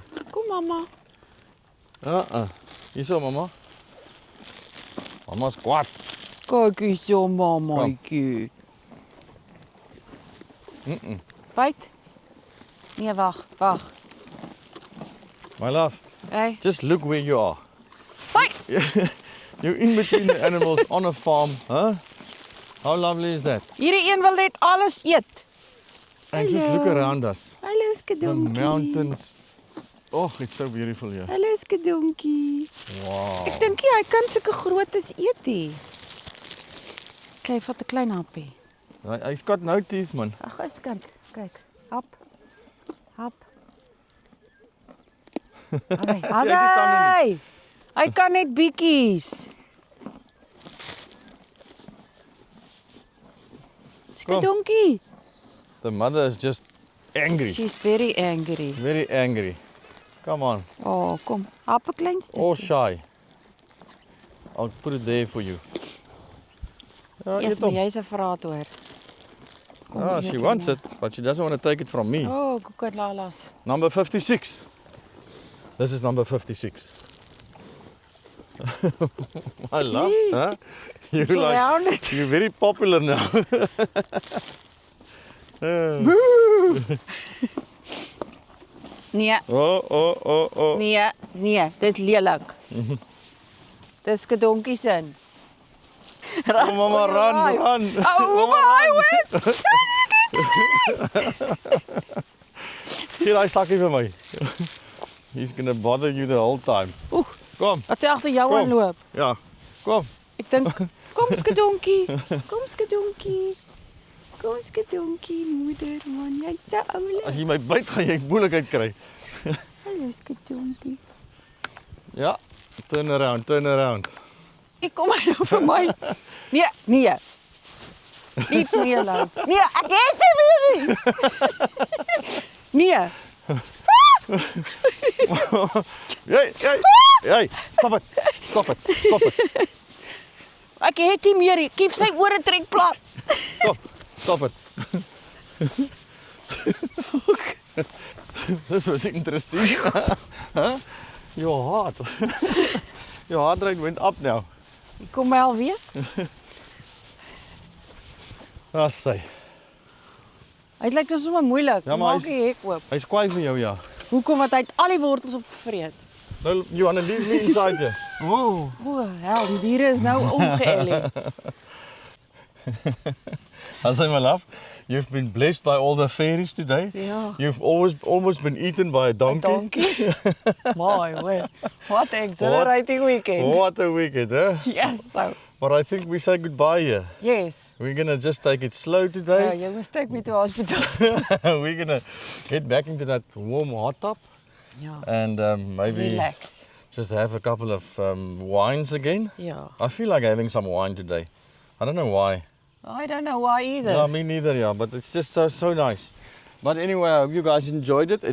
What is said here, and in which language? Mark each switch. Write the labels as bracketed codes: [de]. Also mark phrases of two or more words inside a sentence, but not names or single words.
[af] Kom mamma. Hierso mamma. Mamma's kwaad. Kyk hierso mammaatjie. Byt. Nee, wag. [en] My love, Hey. just look where you are. [af] Byt. [en] You're in between the animals on a farm, huh? How lovely is that? [af] Hierdie een wil net alles eet. [en] And just look around us. [af] Hallo [en] The [af] skedonkie. [en] mountains. Oh, it's so beautiful here. [af] Hallo skedonkie. [en] Wow. [af] Ek dink hy kan sulke grootes eet hier. Kyk, vat 'n klein happie. [en] He's got no teeth, man. [af] Ag, kyk. Hap. Okay. Sy het nie tande nie. Hy kan net bietjies. Skedonkie. [en] The mother is just angry. She's very angry. Very angry. Come on. [af] Oh, kom. Hap 'n klein stukkie. [en] Or shy. I'll put it there for you. [af] Ja, [en] Yes, [af] eet maar hom. jy's 'n vraat hoor. Kom Ah, eet [en] she [af] hom [en] wants [af] nou. [en] it, but she doesn't want to take it from me. Oh, kokolalas. Number 56. This is number 56. I love, Hey. huh? You're Surrounded. you're very popular now. [af] Nee, Oh. nee, dis lelik. Dis skedonkie sin. [en] Oh, mama, run. Oh my word. [af] Hier, hy sakkie vir my. [en] He's gonna bother you the whole time. Oeh, [af] Kom, wat jy agter jou Kom. aanloop. ja, kom. Ek dink, kom skedonkie. Kom skedonkie. Kom skedonkie, moeder man, jy's te As oulik. jy my byt, gaan jy moeilikheid kry. Hallo skedonkie. Ja, [en] turn around. [af] Ek kom hy nou vir my. Nee. Nie meer loop. Nee, ek het nie meer nie. Nee. [en] Hey, stop it. Stop it. Stop it. [af] Ek het nie meer nie. Kief sy ore trek plat. [en] Stop it. This was interesting. Huh? Your heart. Your heart rate went up now. [af] Kom maar alweer. Ah, sy. Hy lyk nou sommer moeilik. Ja, maar Maak die hek oop. Hy's kwaai vir jou, ja. Hoekom? Want hy het al die wortels opgevreet. Nou, [en] you wanna leave me inside here? Whoa. [af] O, hel, die diere is nou omgeëlie. [en] As my love, you've been blessed by all the fairies today. [af] Ja. [en] You've almost been eaten by a donkey. [af] Dankie. Mooi, hoor. [en] What an exhilarating weekend. What a weekend, huh? Yes, so. But I think we say goodbye here. Yes. We're gonna just take it slow [af] Ja, [en] today. [af] jy moes [en] take me to hospital. We're gonna get back into that warm hot tub [af] Ja. [en] and maybe Relax. just have a couple of wines again. [af] Ja. [en] I feel like having some wine today. I don't know why. I don't know why either. Yeah, me neither, yeah, but it's just so nice. But anyway, I hope you guys enjoyed it.